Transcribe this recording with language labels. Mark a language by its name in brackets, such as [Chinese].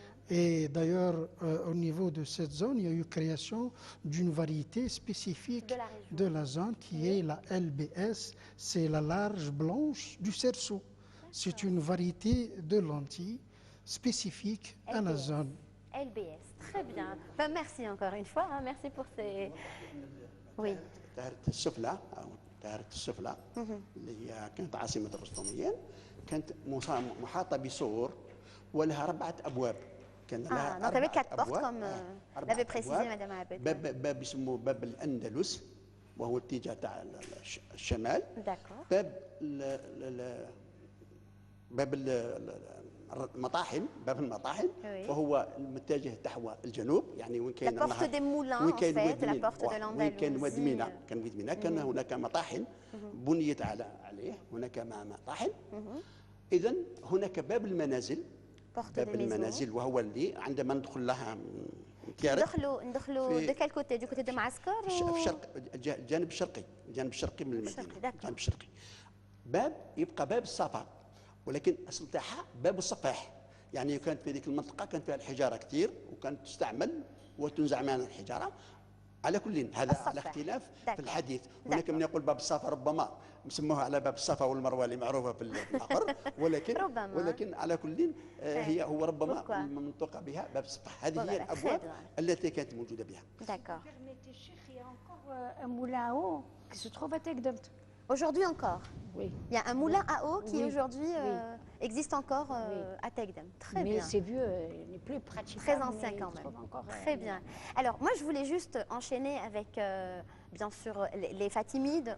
[French] Et d'ailleurs, au niveau de cette zone, il y a eu création d'une variété spécifique de la zone qui est la LBS, c'est la large blanche du Serchou. C'est une variété de lentilles spécifique à la zone. LBS, très bien. Ben, merci encore une fois, hein, merci pour ces... Oui. [Arabic] تاهرة السفلى أو تاهرة السفلى اللي هي كانت عاصمة الرستميين، كانت محاطة بسور ولها 4 أبواب. كان لها [French] donc avec 4 portes [Arabic] أبواب. [French] comme l'avait précisé Madame Abed. [Arabic] باب يسموه باب الأندلس وهو اتجاه تاع الشمال. [French] D'accord. [Arabic] باب المطاحن، باب المطاحن [French] Oui. [Arabic] وهو متجه نحو الجنوب، يعني وين كاين [French] La porte des moulins, en fait, la porte de [Arabic] وين كان واد مينا، [French] l'Andalousie. [Arabic] كان واد مينا كان هناك مطاحن بنيت عليه، هناك مطاحن. إذا هناك باب المنازل باب المنازل، وهو اللي عندما ندخل لها تيارت [French] ندخلوا دو كال كوتي، دو كوتي دو معسكر [Arabic] في الشرق، الجانب الشرقي، الجانب الشرقي من المدينه، الجانب الشرقي. باب يبقى باب السفر، ولكن الاصل تاعها باب الصفاح. يعني كانت في ذيك المنطقه كانت فيها الحجاره كثير، وكانت تستعمل وتنزع منها الحجاره. على كل هذا على اختلاف في الحديث. هناك من يقول باب الصفا، ربما مسموها على باب الصفا والمروه اللي معروفه في الاخر، ولكن على كل هو ربما منطوق بها باب الصفا. هذه هي الابواب التي كانت موجوده بها. [French] D'accord. Il y a encore un moulin à eau qui se trouve à Tegdem. Aujourd'hui encore. Oui. Il y a un moulin à eau qui aujourd'hui existe encore à Tegdem. Très bien. Mais c'est vieux, il n'est plus pratique. Très ancien quand même. Très bien. Alors moi je voulais juste enchaîner avec bien sûr les Fatimides.